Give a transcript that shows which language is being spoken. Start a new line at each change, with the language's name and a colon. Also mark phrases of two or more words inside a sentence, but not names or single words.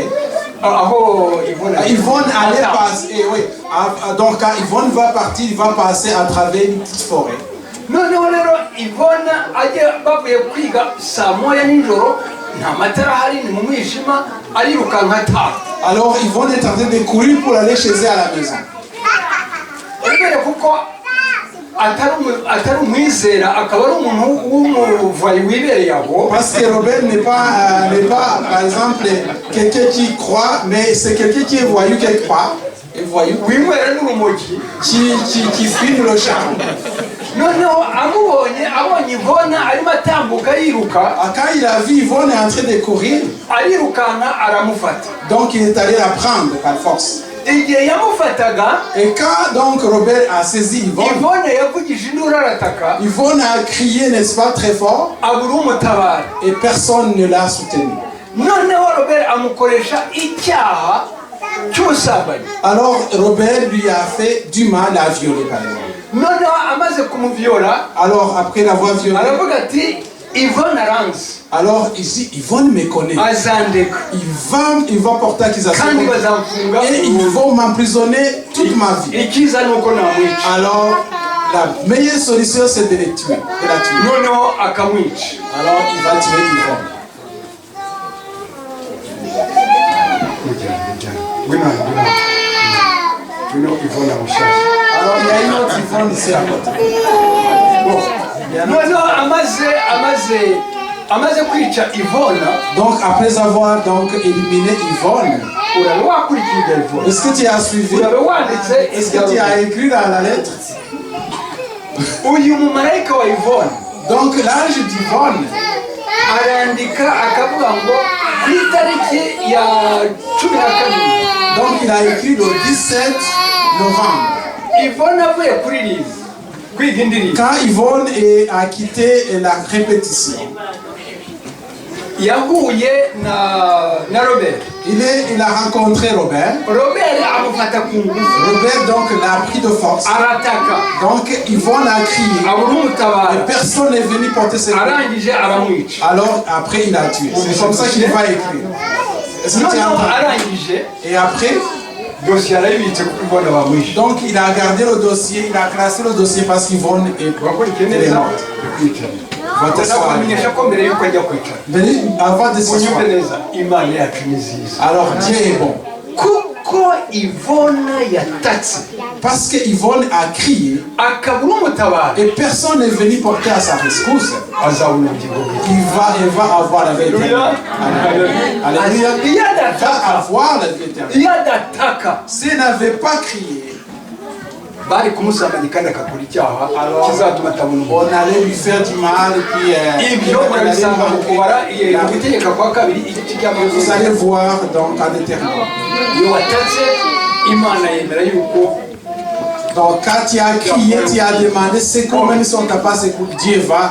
Kinyarwanda: aho Ivona
French: Yvonne allait passer, oui. Donc quand Yvonne va partir, il va passer à travers une petite forêt.
Kinyarwanda: noneho rero Ivona bavuye kwiga saa moya nijoro, nta matara ahari, ni mu mwijima, arirukanka ataha.
French: Alors Yvonne est en train de courir pour aller chez elle à la maison.
Kinyarwanda: Kubera kuko atari umwizera, akaba ari umuntu w'umuvayi wibereye aho.
French: Parce que Robert n'est pas, par exemple, quelqu'un qui croit, mais c'est quelqu'un qui est voyou quelque part. Et voyou.
Kinyarwanda: Winywera n'urumogi.
French: Qui fuit le charme.
Kinyarwanda: Noneho abonye Ivona arimo atambuka yiruka,
French: Quand il a vu Yvonne est en train de courir,
Kinyarwanda: arirukanka aramufata.
French: donc il est allé la prendre par force.
Kinyarwanda: Igihe yamufataga,
French: Et quand donc Robert a saisi Yvonne,
Kinyarwanda: Ivona yavugije induru arataka,
French: Yvonne a crié, n'est-ce pas, très fort,
Kinyarwanda: abura umutabara.
French: et personne ne l'a soutenu.
Kinyarwanda: Noneho Robert amukoresha icyaha cy'ubusambanyi.
French: Alors Robert lui a fait du mal à violer, par exemple.
Kinyarwanda: Noneho amaze kumuvyola,
French: Alors après l'avoir violé,
Kinyarwanda: aravuga ati Ivona aranzi,
French: alors ici Yvonne me connaît.
Kinyarwanda: azandeka
French: Il va porter accusation.
Kinyarwanda: kandi bazamfunga.
French: Et ils vont m'emprisonner toute ma vie.
Kinyarwanda: Ikiza nuko namwica.
French: Alors la meilleure solution c'est de les tuer, de la tuer.
Kinyarwanda: Noneho akamwica.
French: Alors il va tuer Yvonne. Alors il y a une autre Yvonne ici à côté.
Kinyarwanda: Noneho amaze kwica Ivona,
French: Donc après avoir donc éliminé Yvonne,
Kinyarwanda: urabe wakurikira Ivona,
French: est-ce que tu as suivi?
Kinyarwanda: urabe wanditse.
French: Est-ce que tu as écrit dans la lettre?
Kinyarwanda: Uyu mumarayika wa Ivona
French: Donc l'ange d'Yvonne,
Kinyarwanda: arandika akavuga ngo ku itariki ya 12,
French: donc il a écrit le 17 novembre.
Kinyarwanda: Ivona avuye kuririmba kwiga indirimbo,
French: Quand Yvonne a quitté la répétition,
Kinyarwanda: yahuye na Robert.
French: il a rencontré Robert.
Kinyarwanda: Robert amufata ku ngufu,
French: Robert donc l'a pris de force.
Kinyarwanda: arataka,
French: Donc Yvonne a crié.
Kinyarwanda: abura
French: Et
Kinyarwanda: umutabara,
French: personne n'est venu porter ses coups.
Kinyarwanda: arangije aramwica.
French: Alors après il a tué. C'est comme ça qu'il va écrire. Est-ce que tu as
Kinyarwanda: Noneho
French: entendu?
Kinyarwanda: arangije
French: Et après,
Kinyarwanda: dosiye arayibitse kuko Ivona bamwishe.
French: donc il a gardé le dossier, il a classé le dossier parce qu'Yvonne est morte. Va t'asseoir.
Kinyarwanda: Ndakumenyesha ko mbere yuko ajya kwicara,
French: Venez avant de s'asseoir.
Kinyarwanda: unyumve neza, Imana yacu ni nziza.
French: Alors Dieu est bon.
Kinyarwanda: Kuko Ivona yatatse,
French: Parce que Yvonne a crié
Kinyarwanda: akabura umutabara,
French: et personne n'est venu porter à sa rescousse.
Kinyarwanda: azabona ubugingo bwe.
French: Il va avoir la vie éternelle. Alléluia.
Kinyarwanda: Iyo
French: Il va
Kinyarwanda: adataka,
French: avoir la vie éternelle.
Kinyarwanda: iyo adataka,
French: S'il n'avait pas crié,
Kinyarwanda: bari kumusambanya kandi akakora icyaha kizatuma atabona
French: on
Kinyarwanda: umuntu.
French: allait lui faire du mal et puis
Kinyarwanda: Ibyo murabisanga mu kubara mu gutegeka kwa kabiri igice cya
French: vous allez voir donc en éternel.
Kinyarwanda: iyo watatse, Imana yemera yuko.
French: Donc quand tu as crié, tu as demandé c'est quoi, même si on t'a pas écouté, Dieu va.